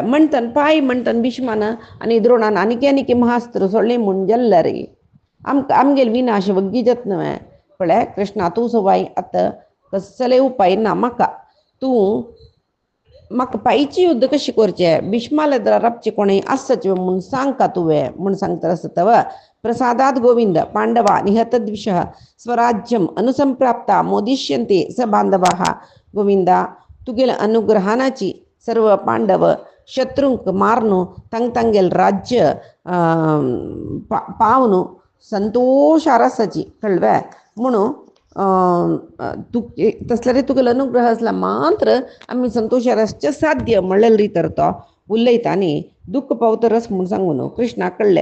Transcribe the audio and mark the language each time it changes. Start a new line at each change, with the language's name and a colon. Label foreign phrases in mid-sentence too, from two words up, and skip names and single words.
Konkani: म्हणटन पाय म्हणटन भीष्मान आनी द्रोणान आनीक महास्त्र सोडलें म्हूण जाल्ल्या रे आमगेल विनाश वग्गी जात न्हय. पळय कृष्णा तूं सवाय आतां कसले उपाय ना म्हाका. तूं म्हाका पायची युद्ध कशी करचें भीष्माला राबचें कोणें आसच म्हूण सांगता तुवें म्हूण सांगता आसतव.
Sanskrit: प्रसादात गोविंद पांडवा निहतद्विषः स्वराज्यम अनुसंप्राप्ता मोदिष्यन्ते स बांधवाः.
Konkani: गोविंदा तुगेल अनुग्रहानाची सर्व पांडव शत्रूंक मारनु तांगेल राज्य पावनु संतोषार आसाची कळ्ळें. म्हणून तू तसले रे तुगेलो अनुग्रह असला मात्र आमी संतोषार आसचे साध्य म्हणलें री तर तो उलयता आनी दुख्ख पावतरस म्हूण सांगून कृष्णाक कळ्ळें.